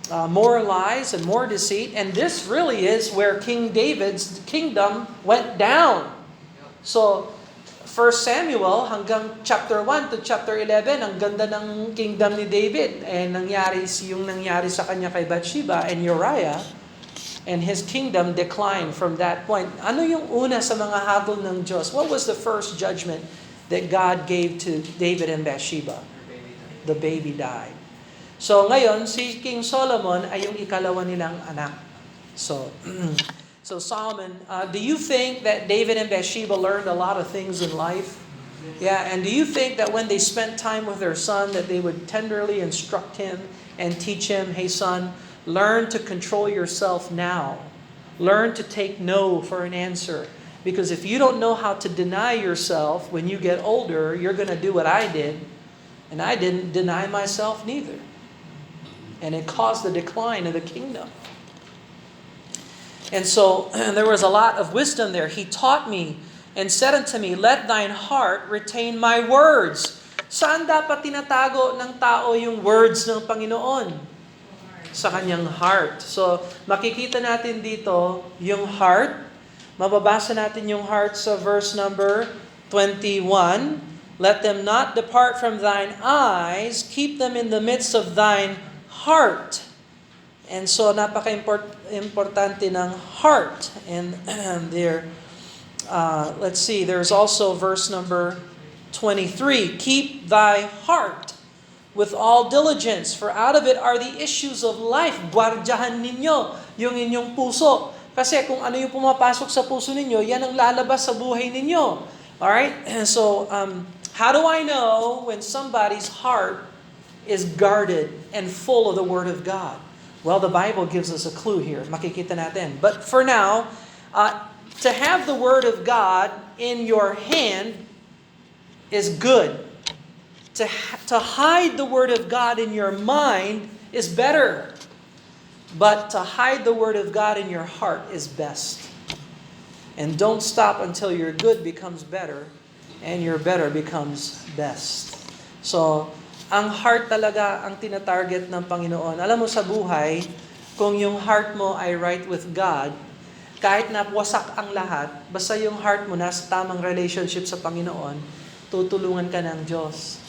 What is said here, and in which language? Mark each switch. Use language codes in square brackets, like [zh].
[en] More lies and more deceit. And this really is where King David's kingdom went down. [tl] So, 1 Samuel hanggang chapter 1 to chapter 11, ang ganda ng kingdom ni David. And nangyari sa kanya kay Bathsheba and Uriah. [en] And his kingdom declined from that point. [tl] Ano yung una sa mga habol ng Diyos? [en] What was the first judgment that God gave to David and Bathsheba? The baby died. [tl] So ngayon, si King Solomon ay yung ikalawa nilang anak. [en] So Solomon, do you think that David and Bathsheba learned a lot of things in life? Yeah, and do you think that when they spent time with their son that they would tenderly instruct him and teach him, hey son, learn to control yourself now. Learn to take no for an answer. Because if you don't know how to deny yourself when you get older, you're going to do what I did. And I didn't deny myself neither. And it caused the decline of the kingdom. And so there was a lot of wisdom there. He taught me and said unto me, let thine heart retain my words. [tl] Saan dapat tinatago ng tao yung words ng Panginoon? Sa kanyang heart. So, makikita natin dito yung heart. Mababasa natin yung heart sa verse number 21. [en] Let them not depart from thine eyes, keep them in the midst of thine heart. [tl] And so, napaka-importante ng heart. [en] And there, let's see, there's also verse number 23. Keep thy heart with all diligence, for out of it are the issues of life. [tl] Guardyahan ninyo yung inyong puso. Kasi kung ano yung pumapasok sa puso ninyo, yan ang lalabas sa buhay ninyo. [en] Alright? So, how do I know when somebody's heart is guarded and full of the Word of God? Well, the Bible gives us a clue here. [tl] Makikita natin. [en] But for now, to have the Word of God in your hand is good. To hide the Word of God in your mind is better. But to hide the Word of God in your heart is best. And don't stop until your good becomes better and your better becomes best. [tl] So, ang heart talaga ang tinatarget ng Panginoon. Alam mo sa buhay, kung yung heart mo ay right with God, kahit na wasak ang lahat, basta yung heart mo nasa tamang relationship sa Panginoon, tutulungan ka ng Diyos.